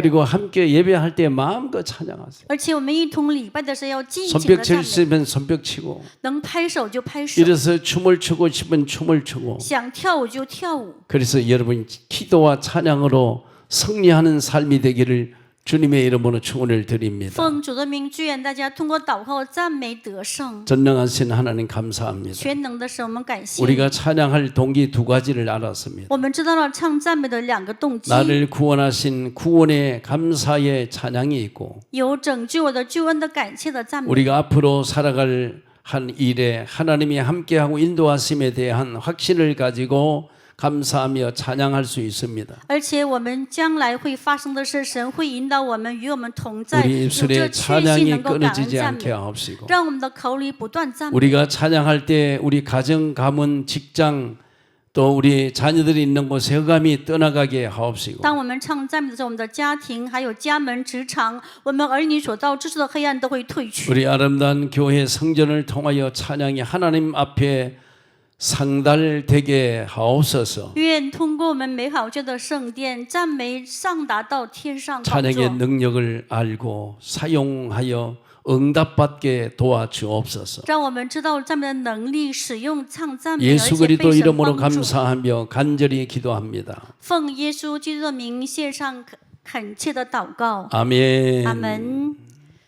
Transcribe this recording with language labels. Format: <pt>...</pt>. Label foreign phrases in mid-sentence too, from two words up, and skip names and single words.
<ko>그리고 함께 예배할 때 마음껏 찬양하세요.</ko> <zh>而且我们一同礼拜的时候要尽情的</zh> <ko>손뼉</ko> <zh>赞</zh> <ko>칠</ko> <zh>美，</zh> <ko>수면 손뼉치고</ko> <zh>能拍手就拍手，</zh> <ko>일어서 춤을 추고 싶으면 춤을 추고</ko> <zh>想跳舞就跳舞。</zh> <ko>그래서 여러분 기도와 찬양으로 승리하는 삶이 되기를 주님의 이름으로 축원을 드립니다.</ko> <zh>奉主的名，祝愿大家通过祷告赞美得胜。</zh> <ko>전능하신 하나님 감사합니다.</ko> <zh>全能的神，我们感谢。</zh> <ko>우리가 찬양할 동기 두 가지를 알았습니다.</ko> <zh>我们知道了唱赞美的两个动机，</zh> <ko>나를 구원하신 구원의 감사의 찬양이 있고</ko> <zh>有拯救我的救恩的感谢的赞美。</zh> <ko>우리가 앞으로 살아갈 한 일에 하나님이 함께하고 인도하심에 대한 확신을 가지고 감사하며 찬양할 수 있습니다.</ko> <zh>而且我们将来会发生的是，神会引导我们，与我们同在，</zh> <ko>우리</ko> <zh>有</zh> <ko>입술에</ko> <zh>这确信</zh> <ko>찬양이</ko> <zh>能够感恩</zh> <ko>끊어지지</ko> <zh>赞</zh> <ko>않게</ko> <zh>美，</zh> <ko>하옵시고</ko> <zh>让我们的口里不断赞美。</zh> <ko>우리가 찬양할 때 우리 가정, 가문, 직장 또 우리 자녀들이 있는 곳에 흑암이 떠나가게 하옵시고</ko> <zh>当我们唱赞美的时候，我们的家庭、还有家门、职场，我们儿女所到之处的黑暗都会退去。</zh> <ko>우리 아름다운 교회 성전을 통하여 찬양이 하나님 앞에 상달되게 하옵소서.</ko> <zh>愿通过我们美好这的圣殿，赞美上达到天上宝</zh> <ko>찬양의</ko> <zh>座，</zh> <ko>능력을 알고 사용하여 응답받게 도와주옵소서.</ko> <zh>让我们知道赞美的能力，使用唱赞美，而</zh> <ko>예수</ko> <zh>且</zh> <ko>그리스도</ko> <zh>被神</zh> <ko>이름으로</ko> <zh>帮助。</zh> <ko>감사하며 간절히 기도합니다.</ko> <zh>奉耶稣基督的名献上恳切的祷告，</zh> <ko>아멘.</ko> <zh>阿门。</zh>